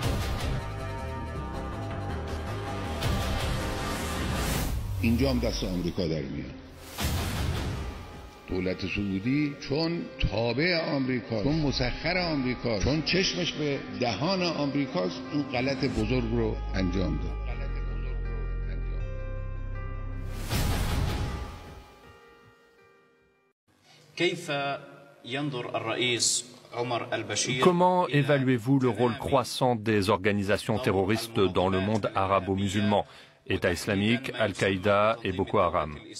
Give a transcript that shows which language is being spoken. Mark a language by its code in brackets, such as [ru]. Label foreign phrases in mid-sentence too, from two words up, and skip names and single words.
[fa] اینجا هم دست آمریکا در میاد. دولت سعودی چون تابع آمریکا، چون مسخر آمریکا، چون چشمش به دهان آمریکاست، این غلط بزرگ رو انجام داد. [fr] Comment évaluez-vous le rôle croissant des organisations terroristes dans le monde arabo-musulman, État islamique, Al-Qaïda et Boko Haram?